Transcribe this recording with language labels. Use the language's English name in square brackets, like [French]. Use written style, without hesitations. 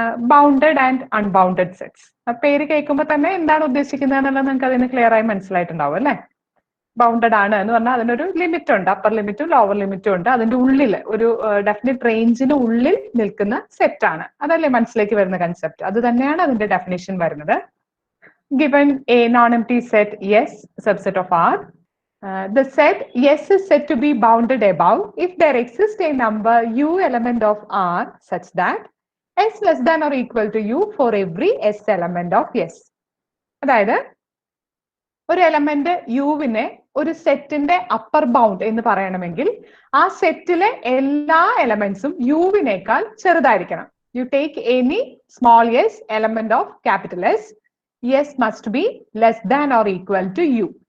[Malayalam] Bounded and unbounded sets. പേര് കേൾക്കുമ്പോൾ തന്നെ എന്താണ് ഉദ്ദേശിക്കുന്നത് എന്നുള്ളത് നിങ്ങൾക്ക് അതിന് ക്ലിയർ ആയി മനസ്സിലായിട്ടുണ്ടാവും അല്ലെ. ബൗണ്ടഡ് ആണ് എന്ന് പറഞ്ഞാൽ അതിനൊരു ലിമിറ്റ് ഉണ്ട്, അപ്പർ ലിമിറ്റും ലോവർ ലിമിറ്റും ഉണ്ട്. അതിന്റെ ഉള്ളിൽ ഒരു ഡെഫിനിറ്റ് റേഞ്ചിന് ഉള്ളിൽ നിൽക്കുന്ന സെറ്റ് ആണ്. അതല്ലേ മനസ്സിലേക്ക് വരുന്ന കൺസെപ്റ്റ്. അത് തന്നെയാണ് അതിന്റെ ഡെഫിനിഷൻ വരുന്നത്. [English] Given a non-empty set S subset of R, the set S is said to be bounded above if there exists a number U element of R such that S less than or equal to U for every S element of S. [Malayalam] അതായത് ഒരു element യുവിനെ ഒരു സെറ്റിന്റെ upper bound എന്ന് പറയണമെങ്കിൽ ആ സെറ്റിലെ എല്ലാ എലമെന്റ്സും യുവിനേക്കാൾ ചെറുതായിരിക്കണം. [English] You take any small S element of capital S, S must be less than or equal to U.